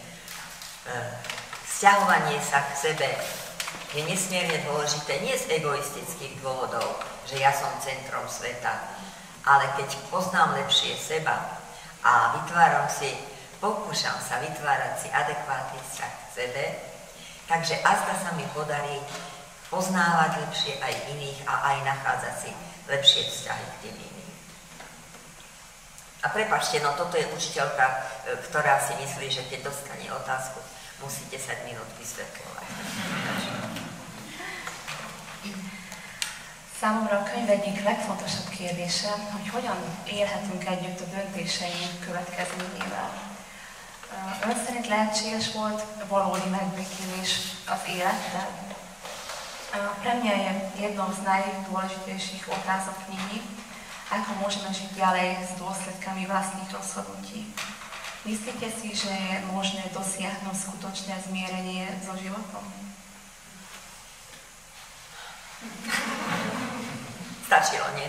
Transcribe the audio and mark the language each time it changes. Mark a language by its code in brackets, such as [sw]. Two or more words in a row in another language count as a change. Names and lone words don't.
[sk] vzťahovanie sa k sebe je nesmierne dôležité, nie z egoistických dôvodov, že ja som centrom sveta, ale keď poznám lepšie seba a pokúšam sa vytvárať si adekvátny vzťah k sebe, takže azda sa mi podarí poznávať lepšie aj iných a aj nachádzať si lepšie vzťahy k tým iným. A prepáčte, no toto je učiteľka, ktorá si myslí, že keď dostane otázku, musí 10 minút vysvetľovať. [hu] Számomra a könyv egyik legfontosabb kérdése, hogy hogyan élhetünk együtt a döntéseink következményével. Ön szerint lehetséges volt valódi megbékélés az élettel? [sk] Pre mňa je jednou z najdôležitejších otázok knihy, ako môžeme žiť ďalej s dôsledkami vlastných rozhodnutí. Myslíte si, že je možné dosiahnuť skutočné zmierenie so životom? Stačilo, nie?